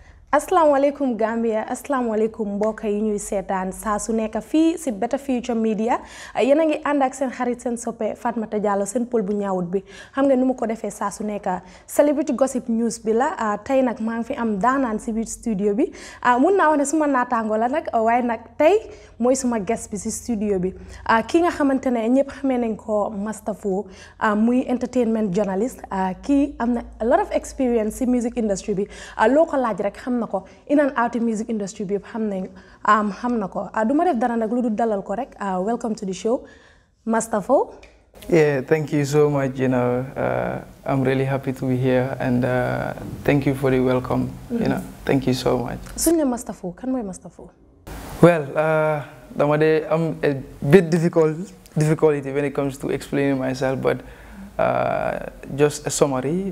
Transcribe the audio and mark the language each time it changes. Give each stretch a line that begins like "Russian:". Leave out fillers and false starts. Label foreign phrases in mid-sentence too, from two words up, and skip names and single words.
Wolof: Assalamualaikum Gambia, assalamualaikum mbokk yi ñuy sétane saa su nekk fi ci Better Future Media yéen a ngi ànd ak seen xarit seen soppe Fatmata Diallo seen pël bu ñaawut bi xam nga nu ma ko defee saa su nekk
English: celebrity gossip news
Wolof: bi la tey nag maa ngi fi am daanaan ci biir studio bi mun naa wax ne suma naataango la nag waaye nag tey mooy suma guest bi ci studio bi ki nga xamante ne ñëpp xamee nañ ko Master Faal muy
English: entertainment journalist
Wolof: kii am na
English: a lot of experience
Wolof: ci
English: music industry
Wolof: bi loo ko laaj rek xam nako
English: in and out music industry
Wolof: bi xam nako duma def dara nak lu dul dalal ko rek
English: welcome to the show
Wolof: Master Faal.
English: Yeah, thank you so much. You know, I'm really happy to be here, and thank you for the welcome. You know, thank you so much.
Wolof: Suñu Master Faal, kan moy Master Faal?
English: Well, I'm a bit difficulty when it comes to explaining myself, but just a summary.